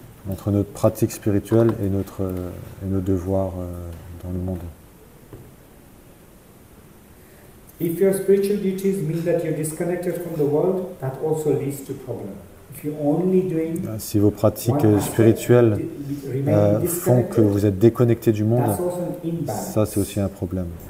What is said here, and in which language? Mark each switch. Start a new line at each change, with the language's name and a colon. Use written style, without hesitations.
French: Entre notre pratique spirituelle et nos devoirs dans le monde.
English: If your spiritual duties mean that you're disconnected from the world, that also leads to problem. If you're only doing
French: si vos pratiques spirituelles font que vous êtes déconnecté du monde, ça c'est aussi un problème.